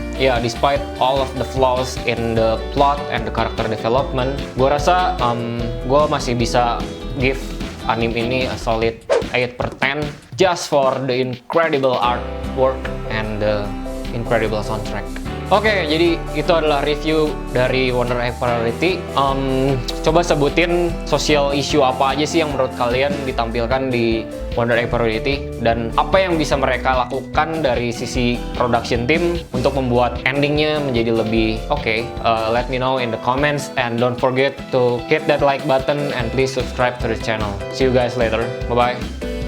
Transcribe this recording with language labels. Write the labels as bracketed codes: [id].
[en] Ya, despite all of the flaws in the plot and the character development, [id] gue rasa gue masih bisa [en] give [id] anime ini [en] a solid 8/10 just for the incredible artwork and the incredible soundtrack. [id] Oke, jadi itu adalah review dari Wonder Egg Priority. Coba sebutin social issue apa aja sih yang menurut kalian ditampilkan di Wonder Egg Priority, dan apa yang bisa mereka lakukan dari sisi production team untuk membuat endingnya menjadi lebih oke. [en] Let me know in the comments, and don't forget to hit that like button and please subscribe to the channel. See you guys later. Bye-bye.